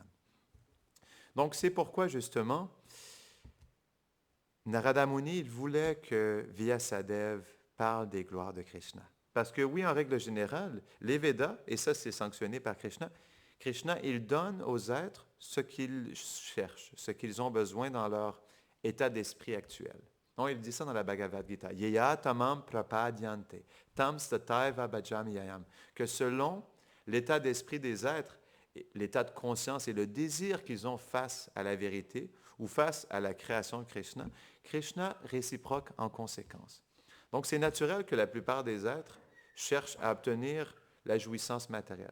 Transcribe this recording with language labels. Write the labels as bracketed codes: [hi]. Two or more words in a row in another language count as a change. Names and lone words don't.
[fr] Donc, c'est pourquoi justement, Narada Muni, il voulait que Vyasadeva parle des gloires de Krishna. Parce que oui, en règle générale, les Védas, et ça c'est sanctionné par Krishna, Krishna, il donne aux êtres ce qu'ils cherchent, ce qu'ils ont besoin dans leur état d'esprit actuel. Donc, il dit ça dans la Bhagavad Gita. [sa] Yeya tamam prapadyante, tam stataiva bhajami yayam. [fr] Que selon l'état d'esprit des êtres, l'état de conscience et le désir qu'ils ont face à la vérité ou face à la création de Krishna, Krishna réciproque en conséquence. Donc, c'est naturel que la plupart des êtres cherchent à obtenir la jouissance matérielle.